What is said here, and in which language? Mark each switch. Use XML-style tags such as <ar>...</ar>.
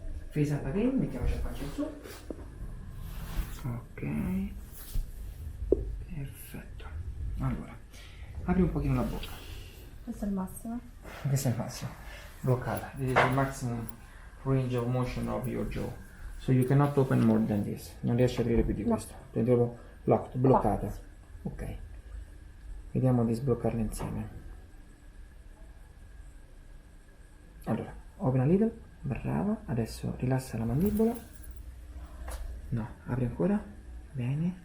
<en>Face up again,</en> <it>mettiamoci la faccia su. Ok. Perfetto. Allora, apri un pochino la bocca. Questo è il massimo. Questo è il massimo. Bloccata.</it> <en>This is the maximum range of motion of your jaw. So you cannot open more than this.</en> <it>Non riesci a aprire più di questo. Prendevo locked, bloccata. Ok. Vediamo di sbloccarla insieme. Allora,</it> <en>open a little.</en> <it>Brava. Adesso rilassa la mandibola. No, apri ancora. Bene.</it>